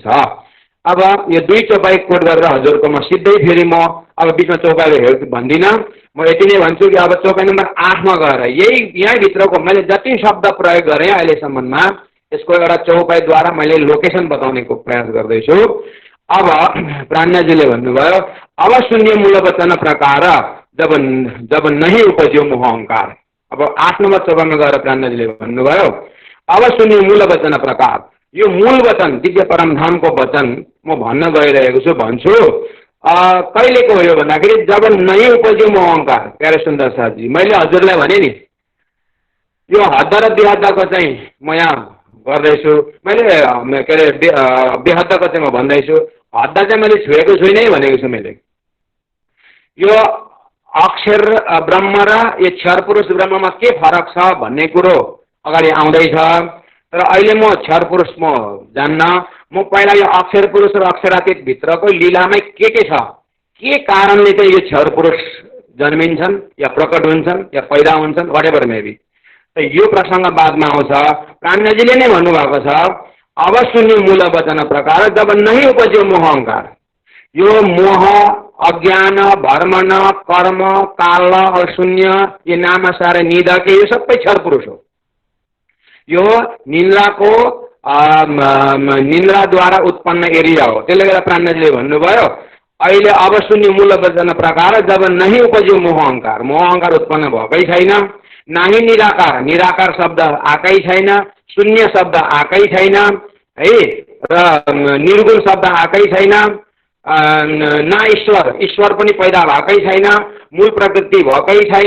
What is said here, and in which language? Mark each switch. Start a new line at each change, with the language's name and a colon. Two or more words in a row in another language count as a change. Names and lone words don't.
Nepali: अब यो 2 चौपाई कोट गरेर हजुरको म सिधै फेरि म अब बिचमा चौपाईहरू भन्दिनँ, म यति नै भन्छु कि अब चौपाई नम्बर 8मा गएर यहीँभित्रको मैले जति शब्द प्रयोग गरेँ अहिलेसम्ममा यसको एउटा चौपाईद्वारा मैले लोकेसन बताउनेको प्रयास गर्दैछु। अब प्राणनाथजीले भन्नुभयो,
Hindi: अब शून्य मूलवचन प्रकार जब नहीं उपज्यो मोह अहंकार।
Nepali: अब 8 नम्बर चौपाईमा गएर प्राणनाथजीले भन्नुभयो,
Hindi: अब शून्य मूलवचन प्रकार,
Nepali: यो मूल वचन दिव्य परमधामको वचन म भन्न गइरहेको छु, भन्छु कहिलेको हो यो भन्दाखेरि
Hindi: जब नहीं उपज्यो मोह अहंकार।
Nepali: प्यारे सुन्दर साथजी, मैले हजुरलाई भने नि यो हद्द र बेहद्दको चाहिँ म यहाँ गर्दैछु, मैले के अरे बेहद्दको चाहिँ म भन्दैछु, हद्द चाहिँ मैले छुएको छुइनँ भनेको छु मैले। यो अक्षर ब्रह्म र यो क्षर पुरुष ब्रह्ममा के फरक छ भन्ने कुरो अगाडि आउँदैछ, तर अहिले म क्षर पुरुष म जान्न, म पहिला यो अक्षर पुरुष र अक्षरातीत भित्रको लीलामै के छ, के कारणले चाहिँ यो क्षर पुरुष जन्मिन्छन् या प्रकट हुन्छन् या पैदा हुन्छन्,
English: whatever maybe,
Nepali: यो प्रसङ्ग बादमा आउँछ। प्राणनाथजीले नै भन्नुभएको छ,
Hindi: अब शून्य मूल वचन प्रकार जब नहीं उपज्यो मोह अहंकार। यो मोह, अज्ञान, भ्रमण, कर्म, काल और शून्य, ये नाम सारे निदा के
Nepali: यो सबै क्षर पुरुष हो। यो निन्द्राको निन्द्राद्वारा उत्पन्न एरिया हो। त्यसले गर्दा प्राणनाथजीले भन्नुभयो, अहिले
Hindi: अब शून्य मूल वचन प्रकार जब नहीं उपज्यो मोह अहंकार,
Nepali: मोह अहंकार उत्पन्न भएकै छैन, नाही निराकार, निराकार शब्द आएकै छैन, शून्य शब्द आएकै छैन है, र निर्गुण शब्द आएकै छैन, न ईश्वर, ईश्वर पनि पैदा भएकै छैन, मूल प्रकृति भएकै छैन।